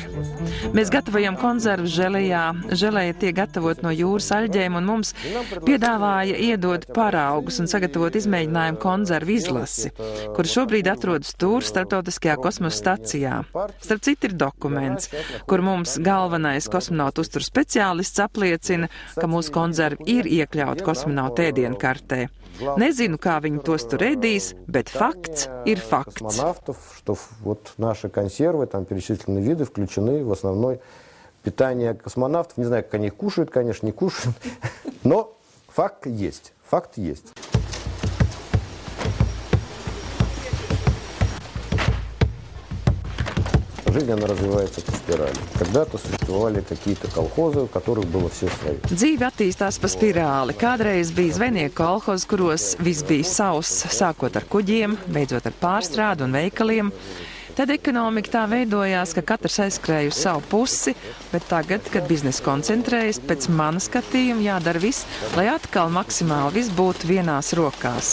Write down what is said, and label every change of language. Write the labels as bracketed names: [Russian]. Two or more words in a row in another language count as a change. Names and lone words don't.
[Latvian] Mēs gatavojam konzervus želejā. Želeja tiek gatavot no jūras aļģēm un mums piedāvāja iedot paraugus un sagatavot izmēģinājumu konzervu izlasi, kur šobrīd atrodas tur starptautiskajā kosmosa stacijā. Starp citu ir dokuments, kur mums galvenais kosmonautu uzturu speciālists apliecina, ka mūsu konzervi ir iekļauti kosmonautu ēdienu kartē. Nezinu, kā viņi tos tur ēdīs, bet fakts ir fakts. [Russian] Вот наши консервы, там перечислены виды, включены в основное питание космонавтов. Не знаю, как они их кушают, конечно, не кушают, но факт есть, факт есть. Жизнь, она развивается по спирали. Когда-то существовали какие-то колхозы, у которых было все свое. [Latvian] Dzīve attīstās pa spirāli. Kādreiz bija zvejnieku kolhozi, kuros viss bija sauss, sākot ar kuģiem, beidzot ar pārstrādu un veikaliem. Tad ekonomika tā veidojās, ka katrs aizskrēja uz savu pusi, bet tagad, kad biznesa koncentrējas, pēc mana skatījuma jādara viss, lai atkal maksimāli viss būtu vienās rokās.